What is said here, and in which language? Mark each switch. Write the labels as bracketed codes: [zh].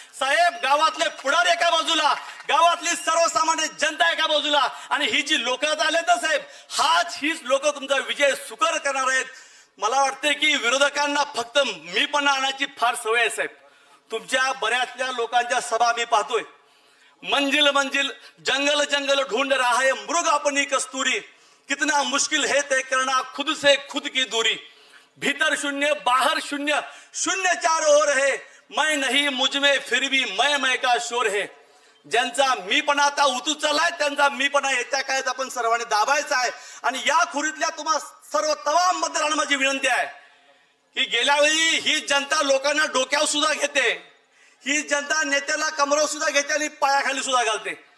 [mr] साहेब गावातले पुढारी एका बाजूला, गावातली सर्वसामान्य जनता एका बाजूला आणि ही जी लोक आले तर साहेब हीच लोक तुमचा विजय सुकर करणार आहेत. मला वाटते की विरोधकांना फक्त मीपणा आणायची फार सवय आहे साहेब. तुमच्या बऱ्याचल्या लोकांच्या सभा मी पाहतोय. [hi] मंजिल मंजिल जंगल जंगल ढूंढ रहा है मृग अपनी कस्तूरी, कितना मुश्किल है तय करना खुद से खुद की दूरी. भीतर शून्य बाहर शून्य, शून्य चारों ओर है, मैं नहीं मुझ में फिर भी मैं का शोर है. [mr] ज्यांचा मीपणा आता उतू चाललाय त्यांचा मीपणा येत्या काळात आपण सर्वांनी दाबायचा आहे. आणि या खोरीतल्या तुम्हा सर्व तमाम मतदारांना माझी विनंती आहे की गेल्या वेळी ही जनता लोकांना डोक्यावर सुद्धा घेते, ही जनता नेत्याला कमरावर सुद्धा घेते आणि पायाखाली सुद्धा घालते.